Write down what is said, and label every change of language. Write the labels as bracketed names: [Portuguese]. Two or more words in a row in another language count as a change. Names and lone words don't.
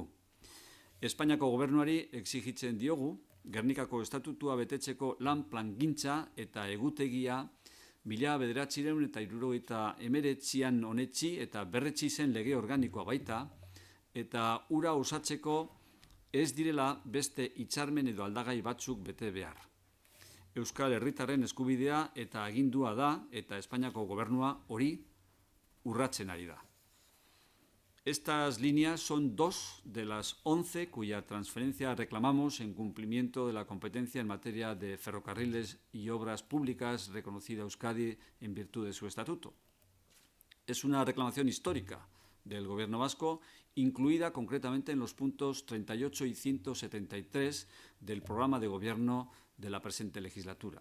[Basque] Espainiako gobernuari exigitzen diogu, Gernikako estatutua betetzeko lan plangintza eta egutegia 1979an onetsi eta berretsi zen lege organikoa baita, eta ura osatzeko ez direla beste hitzarmen edo aldagai batzuk bete behar. Euskal Herritarren eskubidea eta agindua da, eta Espainiako gobernua hori urratzen ari da. [Spanish] Estas líneas son 2 de las 11 cuya transferencia reclamamos en cumplimiento de la competencia en materia de ferrocarriles y obras públicas reconocida a Euskadi en virtud de su estatuto. Es una reclamación histórica del Gobierno vasco, incluida concretamente en los puntos 38 y 173 del programa de gobierno de la presente legislatura.